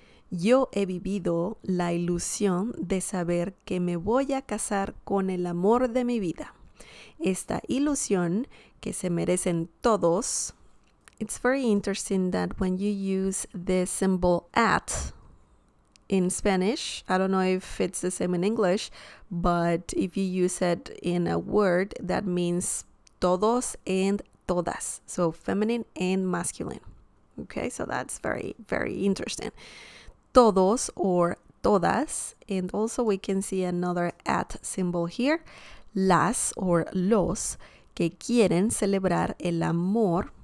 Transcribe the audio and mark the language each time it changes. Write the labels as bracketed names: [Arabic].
[Spanish] Yo he vivido la ilusión de saber que me voy a casar con el amor de mi vida. Esta ilusión que se merecen todos. [English] It's very interesting that when you use the symbol at in Spanish, I don't know if it's the same in English, but if you use it in a word, that means todos and todas. So feminine and masculine. Okay, so that's very, very interesting. Todos or todas. And also we can see another at symbol here. [Spanish] Las or los que quieren celebrar el amor.